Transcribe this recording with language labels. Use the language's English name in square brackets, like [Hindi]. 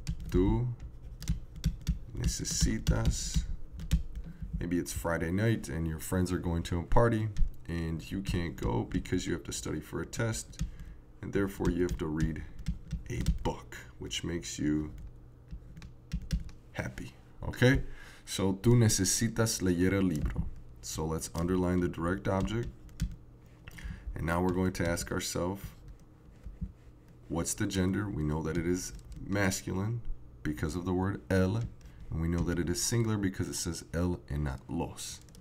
[Spanish] Tú necesitas, [English] maybe it's Friday night and your friends are going to a party and you can't go because you have to study for a test, and therefore you have to read a book, which makes you happy. Okay, so [Spanish] tú necesitas leer el libro. [English] So let's underline the direct object, and now we're going to ask ourselves, what's the gender? We know that it is masculine because of the word el, and we know that it is singular because it says el and not los.